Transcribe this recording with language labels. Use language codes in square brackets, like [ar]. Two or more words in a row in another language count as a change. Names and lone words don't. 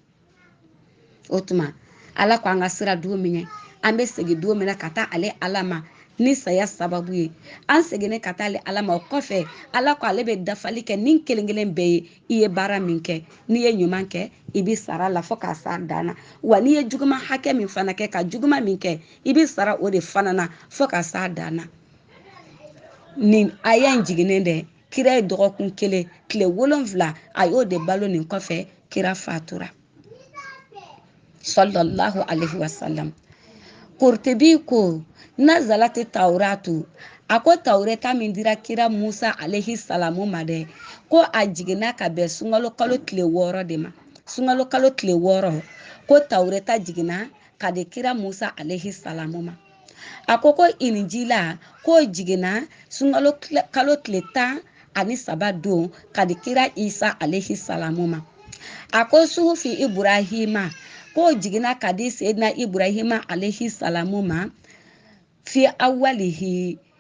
[bm] o tuma ala ko an ka sira don min ye an bɛ segin don min na ka taa ale ala ma ni saya sababu ye an seginnen ka taa ale ala ma o kɔfɛ ala ko ale bɛ dafali kɛ nin kelen kelen bɛɛ ye i ye baara min kɛ n'i ye ɲuman kɛ i bɛ sara la fo k'a s'a dan na wa n'i ye juguman hakɛ min fana kɛ ka juguman min kɛ i bɛ sara o de fana na fo k'a s'a dan na nin aya in jiginnen dɛ kira ye dɔgɔkun kelen tile 7 a y'o de balo nin kɔfɛ kira fatura [ar] صلى الله عليه وسلم [bm] Kurtubi ko [ar] نزلت التوراة [bm] a ko taureta min dira kira Musa [ar] عليه السلام [bm] ma dɛ ko a jiginna ka bɛn sunkalo kalo tile 6 de ma sunkalo kalo tile 6 ko taureta jiginna ka di kira Musa [ar] عليه السلام [bm] ma a ko injila ko jiginna sunkalo kalo tile 13 don ka di kira Isa [ar] عليه السلام [bm] ma a ko suhufi Ibrahima ko jiginna ka di Seydina Ibrahima [ar] عليه السلام [bm] ma [ar] في أوله